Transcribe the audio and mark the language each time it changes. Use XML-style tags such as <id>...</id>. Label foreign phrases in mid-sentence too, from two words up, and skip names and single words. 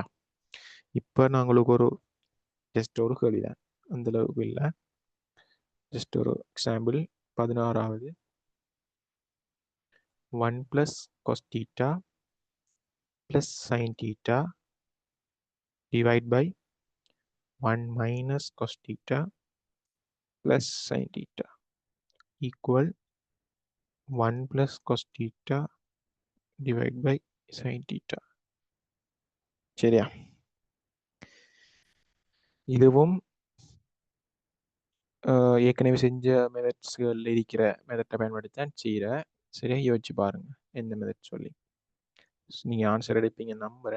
<ta>இப்போ நான் உங்களுக்கு ஜஸ்ட் ஒரு கேள்வி தான், அந்த அளவுக்கு இல்லை. ஜஸ்ட் ஒரு எக்ஸாம்பிள். 16வது 1 +</ta> <en>cos θ + sin θ divide by 1 - cos θ + sin θ equal 1 + cos θ divide by sin θ.</en> <ta>சரியா? இதுவும் ஏற்கனவே செஞ்ச மெத்தட்ஸ்கள் இருக்கிற மெத்தட்டை பயன்படுத்தி தான் செய்கிறேன். சரியா? யோசிச்சு பாருங்க எந்த மெத்தட் சொல்லி நீங்கள் ஆன்சர் எடுப்பீங்க நம்புகிறேன்.</ta>